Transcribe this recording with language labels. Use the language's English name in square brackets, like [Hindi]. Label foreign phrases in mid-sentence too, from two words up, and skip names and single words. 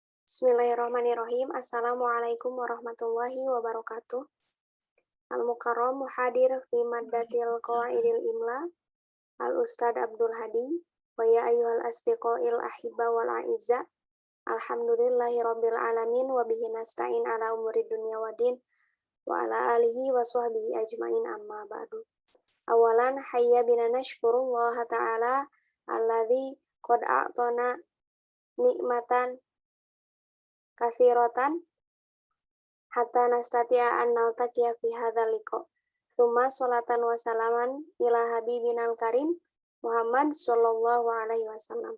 [Arabic] بسم الله الرحمن الرحيم السلام عليكم ورحمة الله وبركاته. المكرم محاضر في مادة قواعد الإملاء الأستاذ عبد الهادي ويا أيها الأصدقاء الأحباء والأعزاء. الحمد لله رب العالمين وبه نستعين على أمور الدنيا والدين وعلى آله وصحبه أجمعين أما بعد. أولا هيا بنا نشكر الله تعالى الذي قد أعطانا نعمة كثيرة حتى نستطيع أن نلتقي في هذا اللقاء. ثم صلاة وسلاما إلى حبيبنا الكريم محمد صلى الله عليه وسلم.